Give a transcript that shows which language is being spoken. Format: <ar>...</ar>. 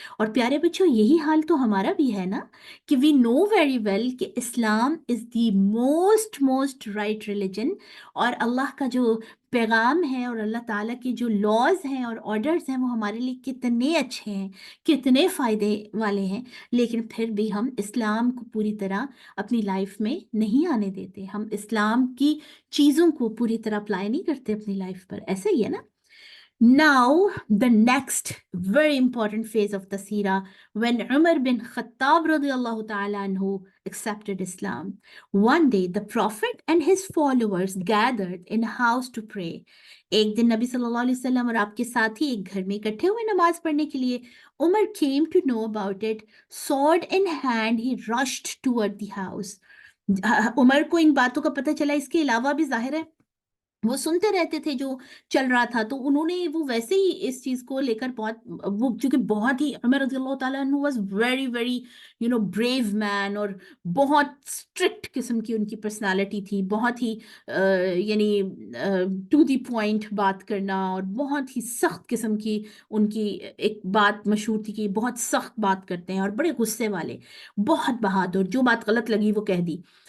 <hi>और प्यारे बच्चों, यही हाल तो हमारा भी है ना, कि</hi> <en>we know very well कि Islam is the most most right religion,</en> <hi>और अल्लाह का जो पैगाम है और अल्लाह ताला के जो लॉज हैं और ऑर्डर्स हैं वो हमारे लिए कितने अच्छे हैं, कितने फ़ायदे वाले हैं, लेकिन फिर भी हम इस्लाम को पूरी तरह अपनी लाइफ में नहीं आने देते। हम इस्लाम की चीज़ों को पूरी तरह अप्लाई नहीं करते अपनी लाइफ पर। ऐसा ही है ना।</hi> <en>Now, the next very important phase of the Sira, when Umar bin Khattab radiallahu ta'ala anhu accepted Islam. One day, the Prophet and his followers gathered in a house to pray.</en> <hi>एक दिन नबी सल्लल्लाहु अलैहि वसल्लम और आपके साथी एक घर में इकट्ठे हुए नमाज पढ़ने के लिए।</hi> <en>Umar came to know about it. Sword in hand, he rushed toward the house.</en> <hi>Umar को इन बातों का पता चला। इसके अलावा भी जाहिर है वो सुनते रहते थे जो चल रहा था, तो उन्होंने वो वैसे ही इस चीज़ को लेकर बहुत, वो क्योंकि बहुत ही उमर रज़ियल्लाहु ताला अन्हु</hi> <en>was very very brave man,</en> <hi>और बहुत स्ट्रिक्ट किस्म की उनकी पर्सनालिटी थी, बहुत ही यानी टू द पॉइंट बात करना, और बहुत ही सख्त किस्म की उनकी एक बात मशहूर थी कि बहुत सख्त बात करते हैं और बड़े गुस्से वाले, बहुत बहादुर, जो बात गलत लगी वो कह दी।</hi>